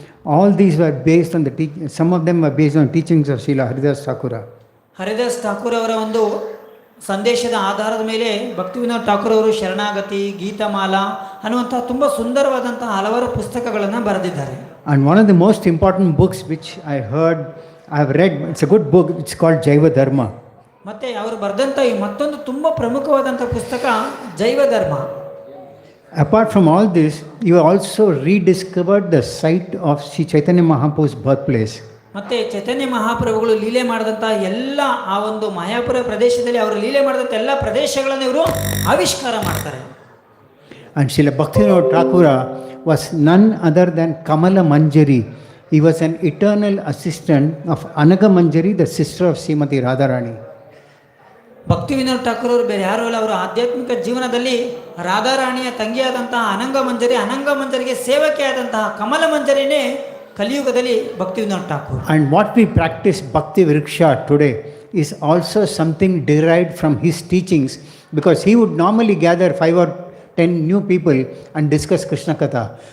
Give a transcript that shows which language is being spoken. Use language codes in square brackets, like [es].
[en] All these were based on some of them were based on teachings of Srila Haridas Thakura. [kn] Haridas Thakur ಅವರ ಒಂದು ಸಂದೇಶದ ಆಧಾರದ ಮೇಲೆ ಭಕ್ತಿವಿನೋದ್ ಠಾಕೂರ್ ಅವರು ಶರಣಾಗತಿ, ಗೀತಮಾಲ ಅನ್ನುವಂಥ ತುಂಬ ಸುಂದರವಾದಂತಹ ಹಲವಾರು ಪುಸ್ತಕಗಳನ್ನು ಬರೆದಿದ್ದಾರೆ. [en] And one of the most important books which I have read, it's a good book, it's called Jaiva Dharma. [kn] ಮತ್ತು ಅವರು ಬರೆದಂಥ ಈ ಮತ್ತೊಂದು ತುಂಬ ಪ್ರಮುಖವಾದಂಥ ಪುಸ್ತಕ ಜೈವ ಧರ್ಮ. [en] Apart from all this, you also rediscovered the site of Sri Chaitanya Mahaprabhu's birthplace. [kn] ಮತ್ತು ಚೈತನ್ಯ ಮಹಾಪ್ರಭುಗಳು ಲೀಲೆ ಮಾಡಿದಂಥ ಎಲ್ಲ ಆ ಒಂದು ಮಾಯಾಪುರ ಪ್ರದೇಶದಲ್ಲಿ ಅವರು ಲೀಲೆ ಮಾಡಿದಂಥ ಎಲ್ಲ ಪ್ರದೇಶಗಳನ್ನು ಇವರು ಆವಿಷ್ಕಾರ ಮಾಡ್ತಾರೆ. [en] And Srila Bhaktivinoda Thakura was none other than Kamala Manjari. He was an eternal assistant of Anaga Manjari, the sister of Srimati Radharani. [kn] ಭಕ್ತಿವಿನೋದ್ Thakur ಅವರು ಬೇರೆ ಯಾರು ಅಲ್ಲ, ಅವರ ಆಧ್ಯಾತ್ಮಿಕ ಜೀವನದಲ್ಲಿ ರಾಧಾರಾಣಿಯ ತಂಗಿಯಾದಂತಹ ಅನಂಗ ಮಂಜರಿಗೆ ಸೇವಕಿಯಾದಂತಹ ಕಮಲ ಮಂಜರಿನೇ ಕಲಿಯುಗದಲ್ಲಿ ಭಕ್ತಿವಿನೋದ್ Thakur. [en] And what we practice Bhakti Vriksha today is also something derived from his teachings, because he would normally gather 5 or 10 new people and discuss Krishna Katha.